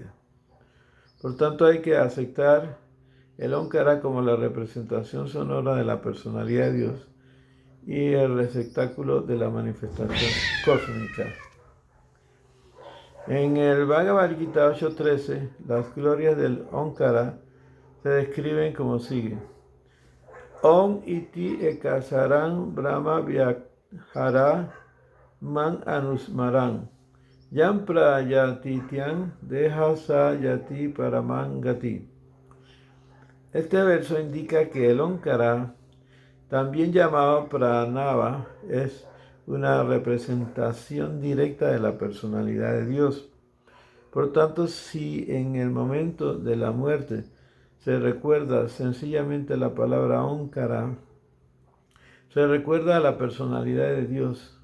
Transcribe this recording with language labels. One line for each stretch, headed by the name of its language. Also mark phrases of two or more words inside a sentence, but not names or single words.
Spanish: Por tanto, hay que aceptar el Onkara como la representación sonora de la personalidad de Dios y el receptáculo de la manifestación cósmica. En el Bhagavad Gita 8.13, las glorias del Onkara se describen como sigue.
Sanskrit: ॐ इति एकाक्षरं ब्रह्म व्याहरन् माम् अनुस्मरन् यः प्रयातित्यजन् देहंस याति परमांगतिम्.
Spanish: Este verso indica que el Onkara, también llamado Pranava, es una representación directa de la personalidad de Dios. Por tanto, si en el momento de la muerte se recuerda sencillamente la palabra Ónkara, se recuerda a la personalidad de Dios.